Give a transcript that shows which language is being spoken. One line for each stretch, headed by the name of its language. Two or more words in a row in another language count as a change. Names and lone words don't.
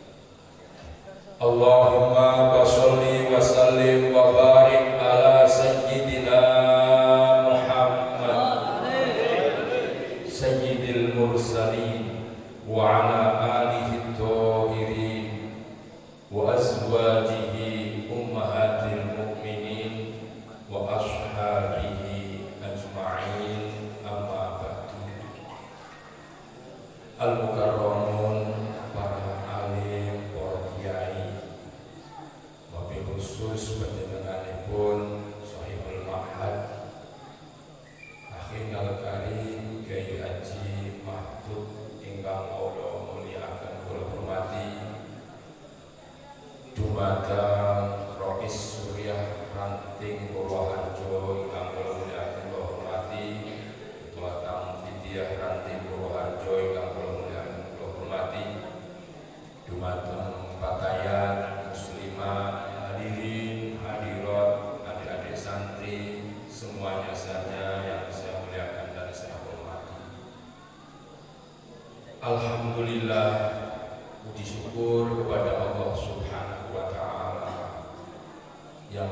Arabic: اللهم صل وسلم وبارك على سيدنا محمد سيد المرسلين وعلى آله طاهرين وأزواجه أمهات المؤمنين وأصحابه أجمعين، أما بعد.
Javanese: Al-mukarramun, para alim, para kiai, wabil khusus panjenenganipun
Arabic: صاحب المعهد أخينا الكريم
Javanese: Kiai Haji Mahfud ingkang kula mulyakaken kula hormati, dumateng Rais Suryah Ranting Purwoharjo ingkang kula mulyakaken kula hormati, Ketua Tamfidiyah Ranting Purwoharjo ingkang kula mulyakaken kula hormati, dumateng patayan muslimah, hadirin hadirat,
Indonesian: adik-adik santri semuanya saja yang saya muliakan dan saya hormati. Alhamdulillah, puji syukur kepada Allah
Arabic: سبحانه وتعالى
Indonesian: yang